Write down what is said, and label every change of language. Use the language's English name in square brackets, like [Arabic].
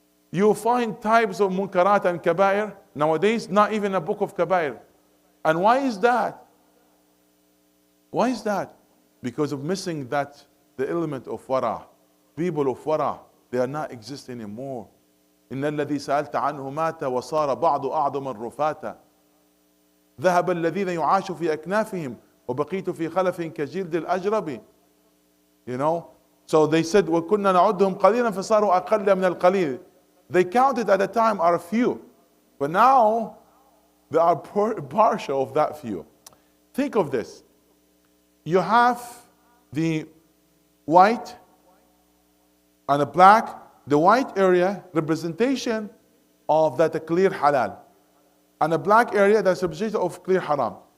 [English] You'll find types of munkarat and kabair. Nowadays, not even a book of kabair. And why is that? Why is that? Because of missing the element of wara. People of wara. they are not existing anymore. [Arabic] إن الذي سألت عنه مات وصار بعض أعظم الرفاتا ذهب الذين يعاش في أكنافهم وبقيت في خلف كجلد الأجرب. [English] You know, so they said [Arabic] وكنا نعدهم قليلا فصاروا أقل من القليل. [English] They counted at the time are few, but now they are partial of that few. Think of this. You have the white and the black. The white area representation of that clear halal, and the black area that's representation of clear haram.